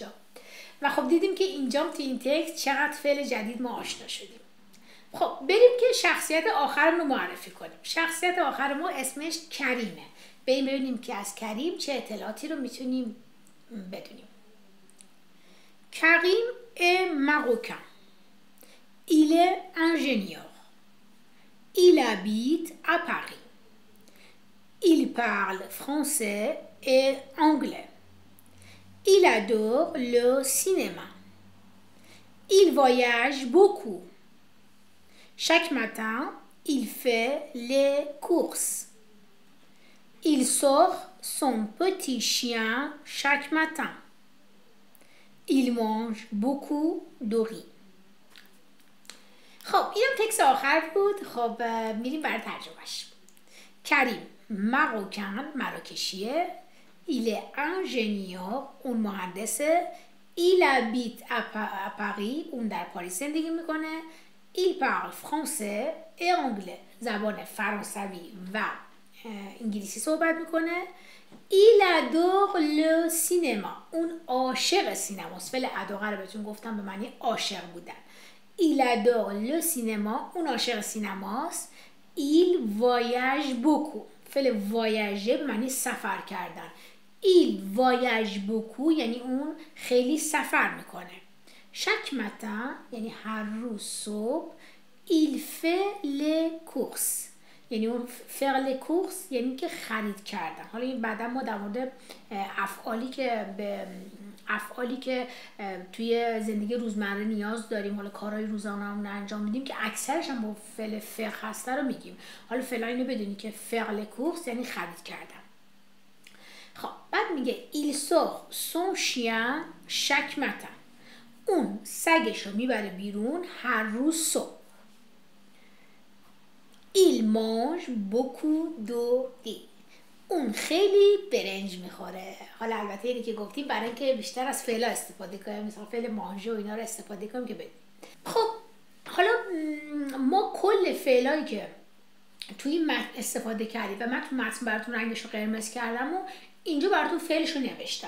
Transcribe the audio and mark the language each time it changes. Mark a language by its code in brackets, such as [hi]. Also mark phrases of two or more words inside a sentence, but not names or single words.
[fa] و خب دیدیم که اینجا تو این تکست چقدر فعل جدید ما آشنا شدیم. خب بریم که شخصیت آخرمون رو معرفی کنیم. شخصیت آخر ما اسمش کریمه. بریم ببینیم که از کریم چه اطلاعاتی رو میتونیم بدونیم. [fr] کریم est marocain. Il est ingénieur. Il habite à Paris. Il parle français et anglais. Il adore le cinéma. Il voyage beaucoup. Chaque matin, il fait les courses. Il sort son petit chien chaque matin. Il mange beaucoup de riz. [fa] خب اینم تکست آخر بود. خب میریم برای ترجمهش. کریم مراکشیه. [fr] Il est ingénieur. [fa] اون مهندسه. [fr] Il habite à Paris. [fa] اون در پاریس زندگی میکنه. [fr] Il parle français et anglais. [fa] زبان فرانسوی و انگلیسی صحبت میکنه. [fr] Il adore le cinéma. [fa] اون عاشق سینماست. فعل اداره رو بهتون گفتم به معنی عاشق بودن. [fr] Il adore le cinéma. [fa] اون عاشق سینماست. [fr] Il voyage beaucoup. [fa] فعل voyager به معنی سفر کردن. [fr] Il voyage beaucoup [fa] یعنی اون خیلی سفر میکنه. [fr] chaque matin [fa] یعنی هر روز صبح. [fr] Il fait les courses [fa] یعنی اون [fr] faire les courses [fa] یعنی که خرید کردن. حالا این بعدا ما در مورد افعالی که به افعالی که توی زندگی روزمره نیاز داریم، حالا کارهای روزانه‌مون انجام میدیم که اکثرش هم با فعل فعل هسته رو میگیم. حالا فعلا اینو بدونی که فعل کورس یعنی خرید کردن. خب بعد میگه [fr] il sort son chien chaque matin. [fa] اون سگش رو میبره بیرون هر روز صبح. [fr] il mange beaucoup d'eau. [fa] اون خیلی برنج میخوره. حالا البته اینی که گفتیم برای اینکه بیشتر از فعلا استفاده کنیم، مثلا فعل مانژه و اینا رو استفاده کنیم که بدیم. خب حالا ما کل فعلایی که توی متن استفاده کردیم و من تو متن براتون رنگش رو قرمز کردم و اینجا براتون فعلش رو نوشتم.